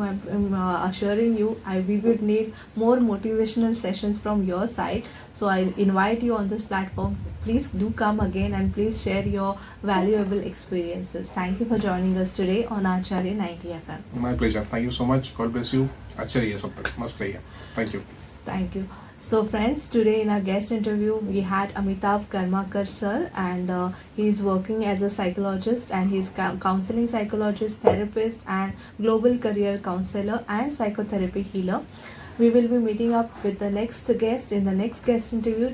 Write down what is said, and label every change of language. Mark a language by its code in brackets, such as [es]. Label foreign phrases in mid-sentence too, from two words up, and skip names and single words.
[en] I'm assuring you, we would need more motivational sessions from your side. So I invite you on this platform. Please do come again and please share your valuable experiences. Thank you for joining us today on Acharya 90 FM. My pleasure. Thank you so much. God bless you. [hi] अच्छा रहिए सब तक मस्त रहिए. [en] Thank you. Thank you. So friends, today in our guest interview we had Amitabh Karmakar sir, and he is working as a psychologist, and he is counseling psychologist, therapist and global career counselor and psychotherapy healer. We will be meeting up with the next guest in the next guest interview.